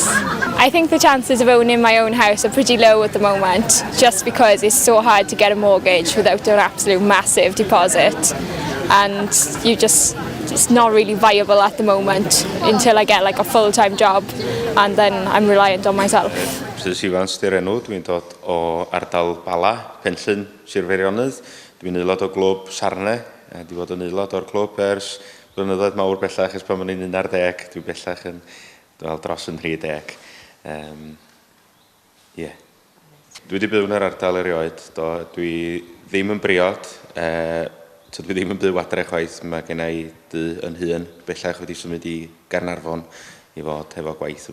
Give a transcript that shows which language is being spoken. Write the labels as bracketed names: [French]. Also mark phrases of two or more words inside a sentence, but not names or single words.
[English] I think the chances of owning my own house are pretty low at the moment just because it's so hard to get a mortgage without an absolute massive deposit and it's not really viable at the moment until I get like a full-time job and then I'm reliant on myself. [Welsh] Hwyluswyr di'r enw, dwi'n dod o ardal Bala, Penllyn, Sir Feirionnydd. Dwi'n aelod o glwb Sarne, a dwi'n fod yn aelod o'r clwb ers blynyddoedd mawr bellach, ers pan o'n i'n 11, dwi'n bellach yn dros yn 30. Dwi wedi byw yn yr ardal erioed, dwi ddim yn briod, dwi ddim yn byw adre chwaith, mae gen i dy yn hun, bellach wedi symud i Gaernarfon i fod hefo gwaith.